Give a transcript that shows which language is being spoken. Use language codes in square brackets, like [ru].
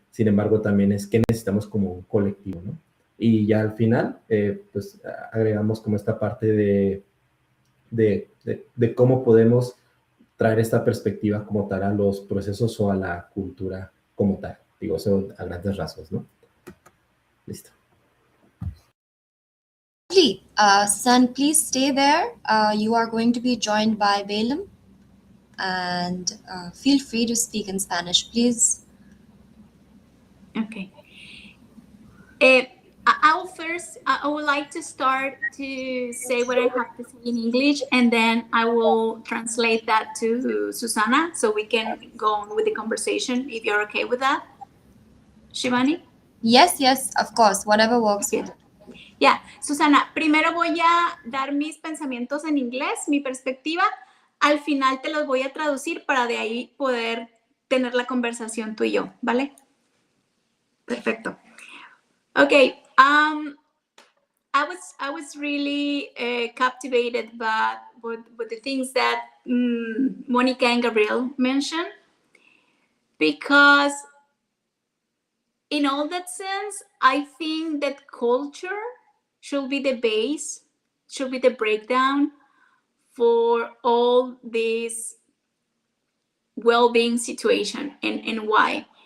[es] Sin embargo, también es qué necesitamos como un colectivo, ¿no? Y ya al final, pues agregamos como esta parte de cómo podemos traer esta perspectiva como tal a los procesos o a la cultura como tal. Digo, eso a grandes rasgos, ¿no? Listo. [en] Lovely. Susan, please stay there. You are going to be joined by Balaam, and feel free to speak in Spanish, please. Okay. I would like to start to say what I have to say in English, and then I will translate that to Susana so we can go on with the conversation, if you're okay with that. Shivani? Yes, yes, of course, whatever works Okay. for you. [es] Ya, Susana, primero voy a dar mis pensamientos en inglés, mi perspectiva. Al final te los voy a traducir para de ahí poder tener la conversación tú y yo, ¿vale? Perfecto. Okay. [en] I was really captivated by with the things that Monica and Gabriel mentioned, because in all that sense, I think that culture should be the base, should be the breakdown for all this well-being situation. And why?